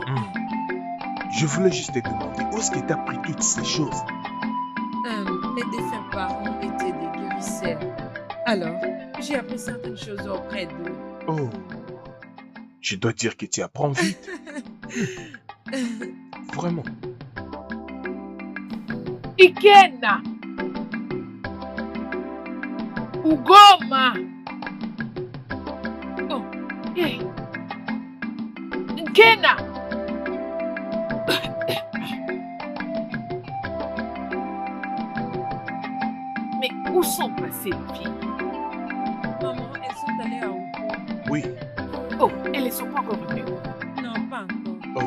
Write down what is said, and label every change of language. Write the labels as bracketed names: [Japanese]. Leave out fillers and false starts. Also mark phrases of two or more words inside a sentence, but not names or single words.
[French] Je voulais juste te demander où est-ce que tu as pris toutes ces choses. mes défunts parents étaient des guérisseurs. Alors, j'ai appris certaines choses auprès d'eux. Oh. Je dois dire que tu apprends vite. Vraiment. Ikena. Ugoma. Oh, hey. Ikena. Mais où sont passées les filles? Maman, elles sont allées à Oupo. Oui, Oh, elles ne sont pas encore venues. Non, pas encore.